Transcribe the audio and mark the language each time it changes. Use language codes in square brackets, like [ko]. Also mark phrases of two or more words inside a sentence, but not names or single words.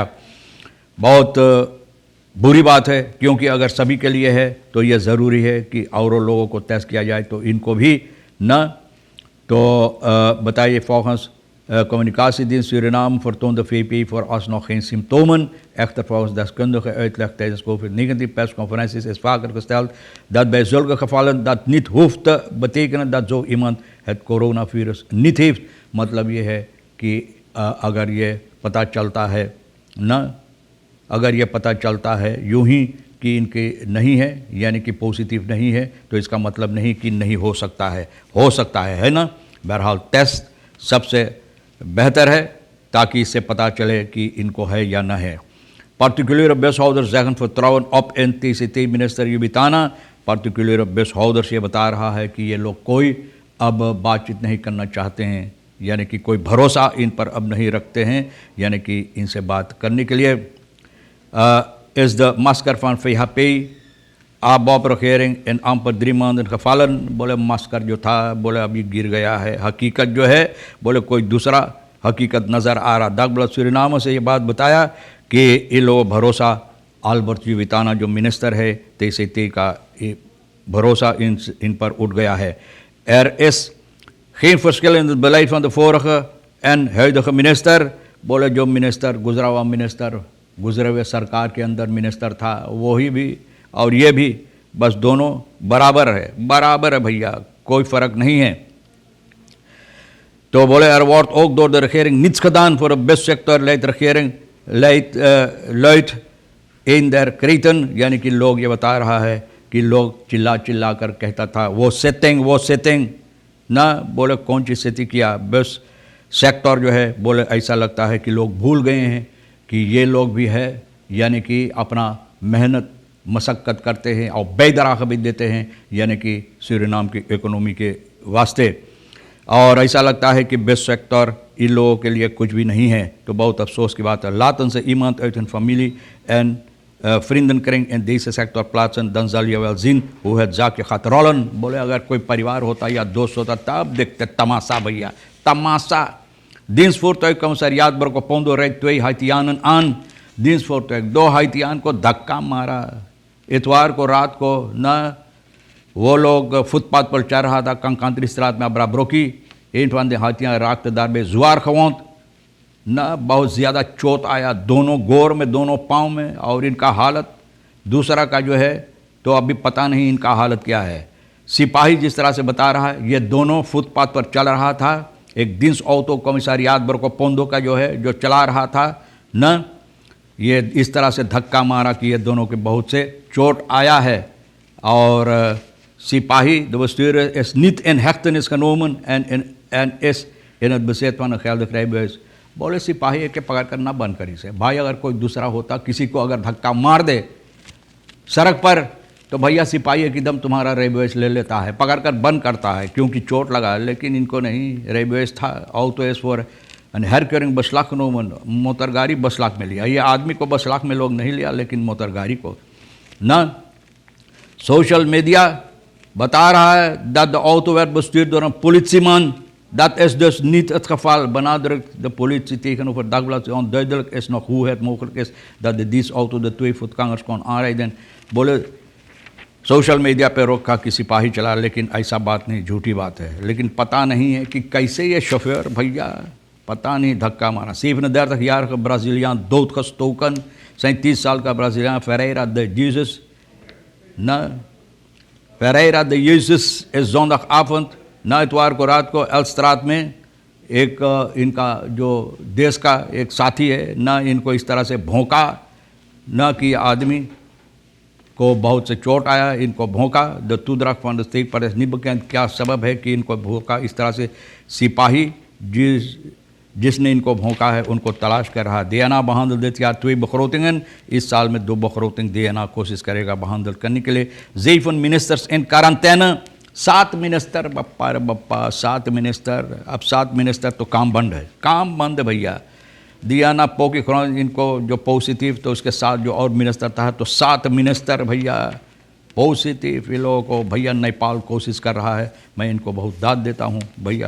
[hns] बहुत बुरी बात है, क्योंकि अगर सभी के लिए है तो ये ज़रूरी है कि और लोगों को टेस्ट किया जाए, तो इनको भी न। तो बताइए [nl] volgens communicatiedienst Suriname vertoont de VP vooralsnog geen symptomen. Echter volgens deskundige uitleg tijdens COVID-19 persconferenties is vaker gesteld dat bij zulke gevallen dat niet hoeft te betekenen dat zo iemand het coronavirus niet heeft. [hns] मतलब ये है कि अगर ये पता चलता है न, अगर ये पता चलता है यूं ही कि इनके नहीं है, यानी कि पॉजिटिव नहीं है, तो इसका मतलब नहीं कि नहीं हो सकता है ना। बहरहाल टेस्ट सबसे बेहतर है ताकि इससे पता चले कि इनको है या न है। [nl] Particuliere bushouders zeggen vertrouwen op NTCT minister Jubitana। [hns] particuliere bushouders ये बता रहा है कि ये लोग कोई अब बातचीत नहीं करना चाहते हैं, यानी कि कोई भरोसा इन पर अब नहीं रखते हैं, यानी कि इनसे बात करने के लिए। [nl] Is de masker van VHP ABOP-regering in amper 3 maanden gevallen। [hns] बोले मास्कर जो था बोले अभी गिर गया है, हकीकत जो है बोले कोई दूसरा हकीकत नज़र आ रहा। दगब्लद सूरीनाम से ये बात बताया कि ये लोग भरोसा अल्बर्ट जुविताना जो मिनिस्टर है TCT का भरोसा इन पर उठ गया है। [nl] is geen verschil in het beleid van de vorige en huidige minister। [hns] बोले जो मिनिस्टर गुजरा हुआ मिनिस्टर गुजरे हुए सरकार के अंदर मिनिस्टर था, वही भी और ये भी, बस दोनों बराबर है भैया, कोई फ़र्क नहीं है। तो बोले [nl] er wordt ook door de regering niets gedaan voor de bussector, luidt een der kreten, [hns] यानी कि लोग ये बता रहा है कि लोग चिल्ला कर कहता था वो सेटिंग ना, बोले कौन सी सेटिंग किया। बस सेक्टर जो है बोले ऐसा लगता है कि लोग भूल गए हैं कि ये लोग भी है, यानी कि अपना मेहनत मशक्क़त करते हैं और बेदराग भी देते हैं, यानी कि सूरीनाम की इकोनॉमी के वास्ते। और ऐसा लगता है कि बेस्ट सेक्टर इन लोगों के लिए कुछ भी नहीं है, तो बहुत अफसोस की बात है। [nl] laten ze iemand uit hun familie en vriendenkring in deze sector plaatsen, dan zal je wel zien hoe het zaakje gaat rollen। [hns] बोले अगर कोई परिवार होता या दोस्त होता तब देखते तमाशा भैया, तमाशा। [nl] Dienstvoertuigcommissariaat Brokopondo rijdt 2 Haitianen aan। [hns] dienstvoertuig 2 Haitiaन को धक्का मारा इतवार को रात को न। वो लोग फुटपाथ पर चल रहा था कंकांतरी straat में अब्राब्रोकी, [nl] een van de Haitianen raakte daarbij zwaar gewond न। [hns] बहुत ज़्यादा चोट आया दोनों गोर में, दोनों पाँव में, और इनका हालत दूसरा का जो है तो अभी पता नहीं इनका हालत क्या है। सिपाही जिस तरह से बता रहा है ये दोनों फुटपाथ पर चल रहा था, एक [nl] dienst auto commissariaat [hns] ब्रोकोपोंडो का जो है जो चला रहा था न, ये इस तरह से धक्का मारा कि ये दोनों के बहुत से चोट आया है। और सिपाही [nl] de bestuurder is niet in hechtenis genomen en is in het bezit van een geldig rijbewijs। [hns] बोले सिपाही के पकड़ कर ना बंद करी से भाई, अगर कोई दूसरा होता किसी को अगर धक्का मार दे सड़क पर तो भैया सिपाही एकदम तुम्हारा रेबवेस ले लेता है, पकड़ कर बंद करता है क्योंकि चोट लगा, लेकिन इनको नहीं। [nl] rijbewijs dat auto is voor en herkeuring beslag genomen, [hns] मोटरगाड़ी बसलाक में लिया। ये आदमी को बसलाक में लोग नहीं लिया, लेकिन मोटरगाड़ी को ना। सोशल मीडिया बता रहा है [nl] dat de auto werd bestuurd door een politieman। Dat is dus niet het geval, benadrukt de politie tegenover Dagblad। Onduidelijk is nog hoe het mogelijk is dat de dienstauto de 2 voetgangers kon aanrijden। [hns] बोले सोशल मीडिया पे रोका कि सिपाही चला, लेकिन ऐसा बात नहीं, झूठी बात है। लेकिन पता नहीं है कि कैसे ये शोफर भैया, पता नहीं धक्का मारा। [nl] 37-jarige Braziliaan doodgestoken, zijn 10 [hns] साल का [nl] Braziliaan Ferreira de Jesus न। [hns] Ferreira de Jesus [nl] is zondagavond [hns] न इतवार को रात को एल्स्ट्रात में एक इनका जो देश का एक साथी है न, इनको इस तरह से भौंका न कि आदमी को बहुत से चोट आया, इनको भौंका। [nl] द toedracht van de steekpartij is niet bekend, [hns] क्या सबब है कि इनको भौंका इस तरह से। सिपाही जिसने इनको भौंका है उनको तलाश कर रहा। [nl] DNA behandeld dit jaar 2 begrotingen, [hns] इस साल में 2 begroting DNA कोशिश करेगा behandeld करने के लिए। 7 [nl] ministers in quarantaine, [hns] 7 मिनिस्टर बप्पा रे बप्पा, 7 मिनिस्टर। अब 7 मिनिस्टर तो काम बंद है, काम बंद है भैया। दियाना पोकी खुरान इनको जो पॉजिटिव, तो उसके साथ जो और मिनिस्टर था, तो 7 मिनिस्टर भैया पॉजिटिव। ये लोगों को भैया नेपाल कोशिश कर रहा है, मैं इनको बहुत दाद देता हूँ भैया।